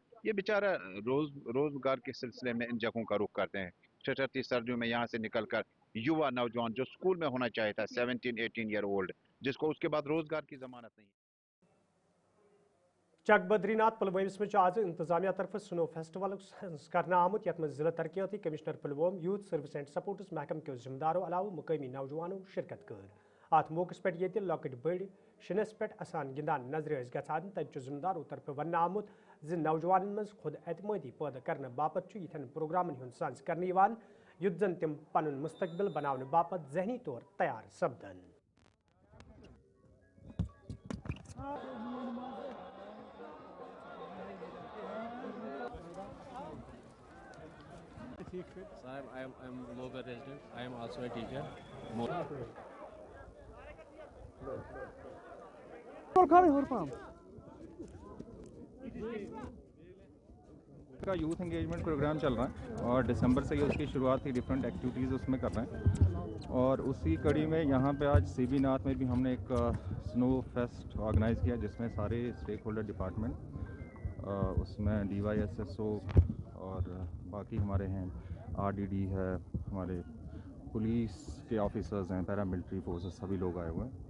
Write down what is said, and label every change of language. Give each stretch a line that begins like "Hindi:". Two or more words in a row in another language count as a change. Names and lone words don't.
Hindi: ये बेचारा रोजगार के सिलसिले में इन जगहों का रुख करते हैं। ठठरती सर्दियों में यहाँ से निकलकर युवा नौजवान जो स्कूल में होना चाहिए था 17-18
English: year old,
Hindi: जिसको उसके बाद रोजगार की जमानत नहीं।
Kashmiri: चक बद्रीनाथ पुलवमस में आज इंतजामिया तरफ
English: snow festival
Kashmiri: करना आमुत यथ में जिला तरक्याती कमिश्नर पुलवम,
English: youth service and sports
Kashmiri: महकम के जिम्मेदारों अलावा मुकामी नौजवानों शिरकत कर। अत मौके पे ये लॉकट बड़ शिनस पे असान गिंदान नजर गसान तज जिम्मेदारों तरफ वन आमुत नौजवान मज खुद एतमादी पैदा करने बापत यथन प्रोग्रामन हुंद सांस करने युद्ध जन तिम पन मुस्तकबिल बनाने बापत जहनी तौर तैयार सपदन।
English: Sir, I am local resident. I am also a teacher.
Hindi: का
English: youth engagement program
Hindi: चल रहा है और दिसंबर से ही उसकी शुरुआत थी,
English: different activities
Hindi: उसमें कर रहे हैं। और उसी कड़ी में यहाँ पे आज सीबी नाथ में भी हमने एक
English: snow fest organize
Hindi: किया, जिसमें सारे
English: stakeholder department,
Hindi: उसमें DYSSO और बाकी हमारे हैं, RDD है, हमारे पुलिस के ऑफिसर्स हैं,
English: paramilitary forces,
Hindi: सभी लोग आए हुए हैं।